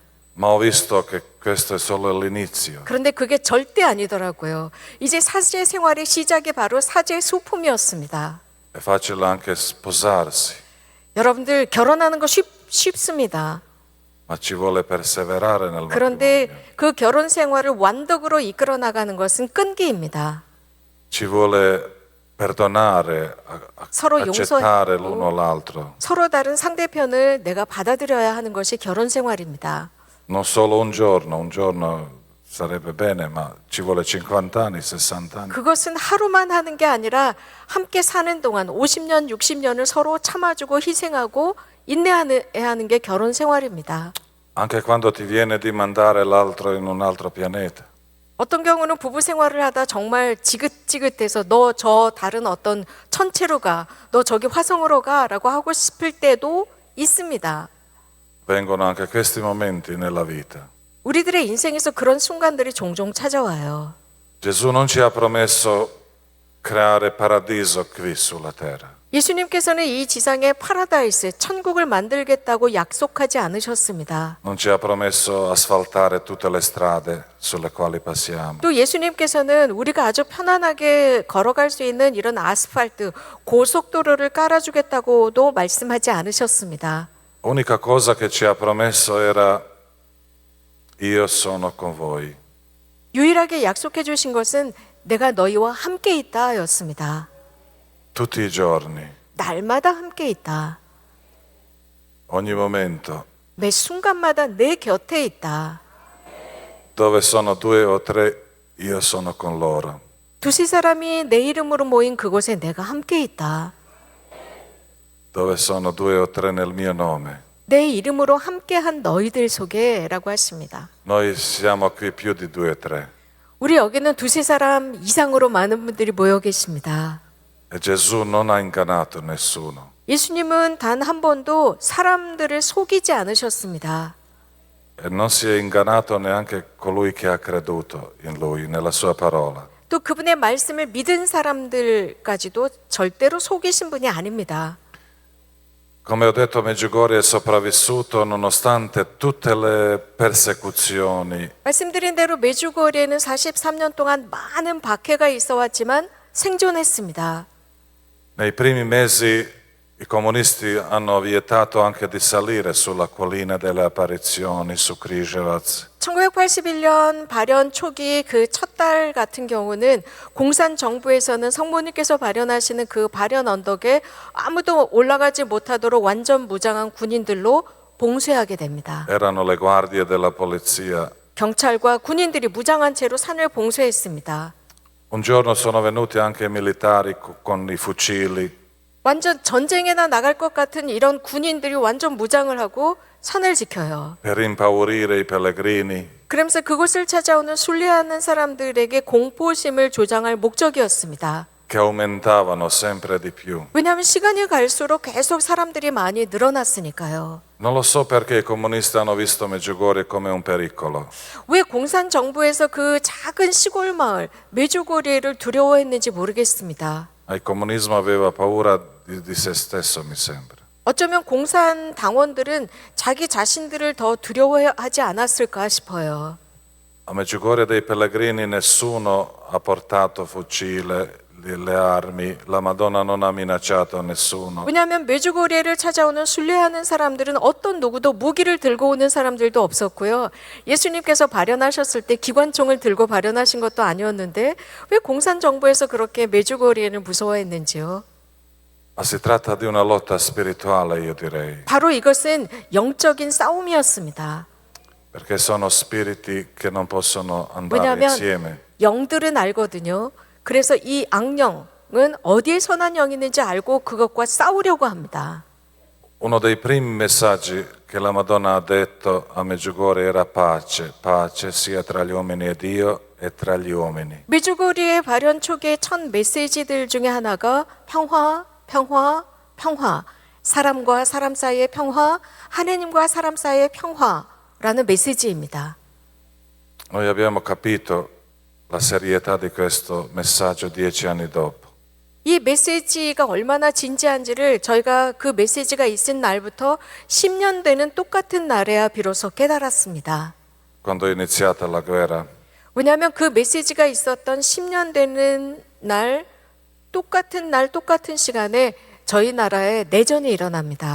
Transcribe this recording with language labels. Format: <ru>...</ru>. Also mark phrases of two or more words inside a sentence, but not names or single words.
<it>Ma ho visto che questo è solo l'inizio.</it> <ko>그런데 그게 절대 아니더라고요. 이제 사제 생활의 시작이 바로 사제 수품이었습니다.</ko> <it>È facile anche sposarsi,</it> <ko>여러분들 결혼하는 거 쉽습니다.</ko> <it>ma ci vuole perseverare nel</it> <ko>그런데</ko> <it>matrimonio.</it> <ko>그 결혼 생활을 완덕으로 이끌어 나가는 것은 끈기입니다.</ko> <it>Ci vuole perdonare,</it> <ko>서로</ko> <it>accettare</it> <ko>용서하고</ko> <it>l'uno all'altro.</it> <ko>서로 다른 상대편을 내가 받아들여야 하는 것이 결혼 생활입니다.</ko> <it>Non solo un giorno sarebbe bene, ma ci vuole 50 anni, 60 anni.</it> <ko>그것은 하루만 하는 게 아니라 함께 사는 동안 50년, 60년을 서로 참아주고 희생하고 인내해야 하는 게 결혼 생활입니다.</ko> <it>Anche quando ti viene di mandare l'altro in un altro pianeta.</it> <ko>어떤 경우는 부부 생활을 하다 정말 지긋지긋해서 너 저 다른 어떤 천체로 가, 너 저기 화성으로 가라고 하고 싶을 때도 있습니다.</ko> <it>Vengono anche questi momenti nella vita.</it> <ko>우리들의 인생에서 그런 순간들이 종종 찾아와요.</ko> <it>Gesù non ci ha promesso creare paradiso qui sulla terra.</it> <ko>예수님께서는 이 지상에 파라다이스, 천국을 만들겠다고 약속하지 않으셨습니다.</ko> <it>Non ci ha promesso asfaltare tutte le strade sulle quali passiamo.</it> <ko>또 예수님께서는 우리가 아주 편안하게 걸어갈 수 있는 이런 아스팔트, 고속도로를 깔아주겠다고도 말씀하지 않으셨습니다.</ko> <it>L'unica cosa che ci ha promesso era io sono con voi.</it> <ko>유일하게 약속해 주신 것은 내가 너희와 함께 있다 였습니다.</ko> <it>Tutti i giorni,</it> <ko>날마다 함께 있다.</ko> <it>ogni momento,</it> <ko>매 순간마다 내 곁에 있다.</ko> <it>dove sono 2 o 3, io sono con loro.</it> <ko>두세 사람이 내 이름으로 모인 그곳에 내가 함께 있다.</ko> <it>Dove sono 2 o 3 nel mio nome.</it> <ko>내 이름으로 함께한 너희들 속에라고 하십니다.</ko> <it>Noi siamo qui più di 2 o 3.</it> <ko>우리 여기는 두세 사람 이상으로 많은 분들이 모여 계십니다.</ko> <it>E Gesù non ha ingannato nessuno.</it> <ko>예수님은 단 한 번도 사람들을 속이지 않으셨습니다.</ko> <it>E non si è ingannato neanche colui che ha creduto in lui, nella sua parola.</it> <ko>또 그분의 말씀을 믿은 사람들까지도 절대로 속이신 분이 아닙니다.</ko> <it>Come ho detto, Medjugorje è sopravvissuto nonostante tutte le persecuzioni.</it> <ko>말씀드린 대로 메주거리에는 43년 동안 많은 박해가 있어 왔지만 생존했습니다.</ko> <it>Nei primi mesi i comunisti hanno vietato anche di salire sulla collina delle apparizioni su Križevac.</it> <ko>1981년 발현 초기 그 첫 달 같은 경우는 공산 정부에서는 성모님께서 발현하시는 그 발현 언덕에 아무도 올라가지 못하도록 완전 무장한 군인들로 봉쇄하게 됩니다.</ko> <it>Erano le guardie della polizia.</it> <ko>경찰과 군인들이 무장한 채로 산을 봉쇄했습니다.</ko> <it>Un giorno sono venuti anche i militari con i fucili.</it> <ko>완전 전쟁에나 나갈 것 같은 이런 군인들이 완전 무장을 하고 산을 지켜요.</ko> <it>Per impaurire i pellegrini.</it> <ko>그러면서 그곳을 찾아오는 순례하는 사람들에게 공포심을 조장할 목적이었습니다.</ko> <it>Che aumentavano sempre di più.</it> <ko>왜냐하면 시간이 갈수록 계속 사람들이 많이 늘어났으니까요.</ko> <it>Non lo so perché i comunisti hanno visto Medjugorje come un pericolo.</it> <ko>왜 공산 정부에서 그 작은 시골 마을 메주고리를 두려워했는지 모르겠습니다.</ko> <it>Il comunismo aveva paura di se stesso, mi sembra.</it> <ko>어쩌면 공산 당원들은 자기 자신들을 더 두려워하지 않았을까 싶어요.</ko> <it>A Medjugorje dei pellegrini nessuno ha portato fucile, le armi, la Madonna non ha minacciato nessuno.</it> <ko>왜냐하면 메주고리를 찾아오는 순례하는 사람들은 어떤 누구도 무기를 들고 오는 사람들도 없었고요. 예수님께서 발현하셨을 때 기관총을 들고 발현하신 것도 아니었는데 왜 공산 정부에서 그렇게 메주고리를 무서워했는지요?</ko> <it>Ma si tratta di una lotta spirituale, io direi,</it> <ko>바로 이것은 영적인 싸움이었습니다.</ko> <it>perché sono spiriti che non possono andare</it> <ko>왜냐하면</ko> <it>insieme.</it> <ko>영들은 알거든요. 그래서 이 악령은 어디에 선한 영이 있는지 알고 그것과 싸우려고 합니다.</ko> <it>Uno dei primi messaggi che la Madonna ha detto a Medjugorje era pace, pace sia tra gli uomini e Dio e tra gli uomini.</it> <ko>메주고리의 발현 초기의 첫 메시지들 중에 하나가 평화, 평화, 평화. 사람과 사람 사이의 평화, 하나님과 사람 사이의 평화라는 메시지입니다.</ko> <it>Noi abbiamo capito la serietà di questo messaggio 10 anni dopo.</it> <ko>이 메시지가 얼마나 진지한지를 저희가 그 메시지가 있은 날부터 10년 되는 똑같은 날에야 비로소 깨달았습니다.</ko> <it>Quando è iniziata la guerra,</it> <ko>왜냐하면 그 메시지가 있었던 10년 되는 날, 똑같은 시간에 저희 나라에 내전이 일어납니다.</ko>